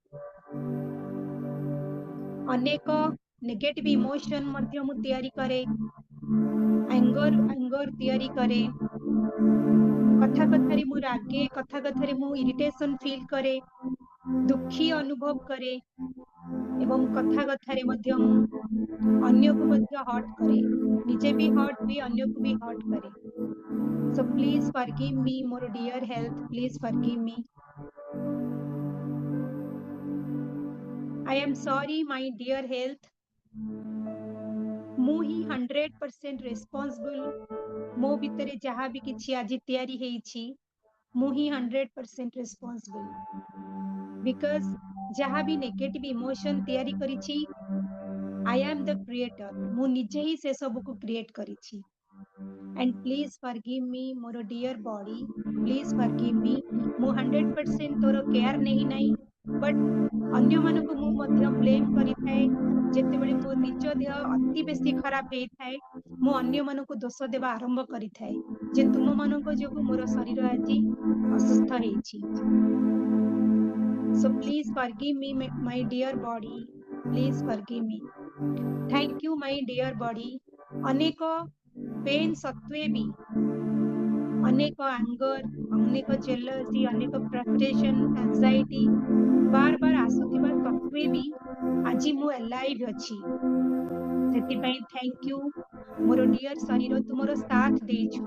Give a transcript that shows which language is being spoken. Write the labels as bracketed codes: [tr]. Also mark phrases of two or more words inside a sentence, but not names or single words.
[or] ଅନେକ [en] negative emotion [or] ମଧ୍ୟ ମୁଁ ତିଆରି କରେ, ଆଙ୍ଗର ତିଆରି କରେ, କଥା କଥାରେ ମୁଁ ରାଗେ, କଥା କଥାରେ ମୁଁ [en] irritation feel [or] କରେ, ଦୁଃଖୀ ଅନୁଭବ କରେ ଏବଂ କଥା କଥାରେ ମଧ୍ୟ ମୁଁ ଅନ୍ୟକୁ ମଧ୍ୟ ହର୍ଟ କରେ, ନିଜେ ବି ହର୍ଟ ହୁଏ, ଅନ୍ୟକୁ ବି ହର୍ଟ କରେ। [en] So please forgive me ମୋର dear health, please forgive me। I am sorry my dear health, [or] ମୁଁ ହିଁ 100% ରେସ୍ପନ୍ସିବଲ। ମୋ ଭିତରେ ଯାହା ବି କିଛି ଆଜି ତିଆରି ହେଇଛି ମୁଁ ହିଁ 100% ରେସ୍ପନ୍ସିବଲ। ବିକଜ ଯାହା ବି [en] negative emotion [or] ତିଆରି କରିଛି [en] I am the creator, [or] ମୁଁ ନିଜେ ହିଁ ସେ ସବୁକୁ କ୍ରିଏଟ କରିଛି। [en] And please forgive me ମୋର dear body, please forgive me। [or] ମୁଁ 100% ତୋର କେୟାର ନେଇ ନାହିଁ, ବଟ୍ ଅନ୍ୟମାନଙ୍କୁ ମୁଁ ମଧ୍ୟ ବ୍ଲେମ କରିଥାଏ। ଯେତେବେଳେ ମୋ ନିଜ ଦେହ ଅତି ବେଶୀ ଖରାପ ହେଇଥାଏ ମୁଁ ଅନ୍ୟମାନଙ୍କୁ ଦୋଷ ଦେବା ଆରମ୍ଭ କରିଥାଏ ଯେ ତୁମମାନଙ୍କ ଯୋଗୁଁ ମୋର ଶରୀର ଆଜି ଅସୁସ୍ଥ ହେଇଛି। [en] So please forgive me my dear body, please forgive me। Thank you my dear body। [or] ଅନେକ ପେନ୍ ସତ୍ତ୍ୱେ ବି, ଅନେକ ଆଙ୍ଗର, ଅନେକ ଜେଲସି, ଅନେକ ଫ୍ରଷ୍ଟ୍ରେସନ, ଆଂଜାଇଟି ବାର ବାର ଆସୁଥିବା ସତ୍ତ୍ୱେ ବି ଆଜି ମୁଁ ଆଲାଇଭ୍ ଅଛି। ସେଥିପାଇଁ [en] thank you [or] ମୋର ଡିୟର ଶରୀର, ତୁମର ସାଥ ଦେଇଛୁ।